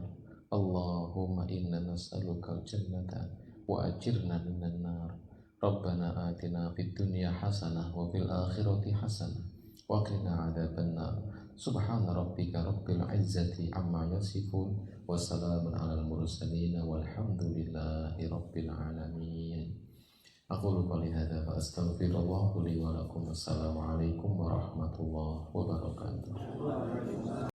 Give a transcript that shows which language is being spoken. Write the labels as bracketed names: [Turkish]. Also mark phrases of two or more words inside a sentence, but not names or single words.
[Arabic] اللهم إنا نسألك الجنة وأجرنا من النار. ربنا آتنا في الدنيا حسنة وفي الآخرة حسنة وقنا عذاب النار. سبحان ربك رب العزة عما يصفون وسلام على المرسلين والحمد لله رب العالمين. أقول قولي هذا فأستغفر الله لي ولكم. السلام عليكم ورحمة الله وبركاته.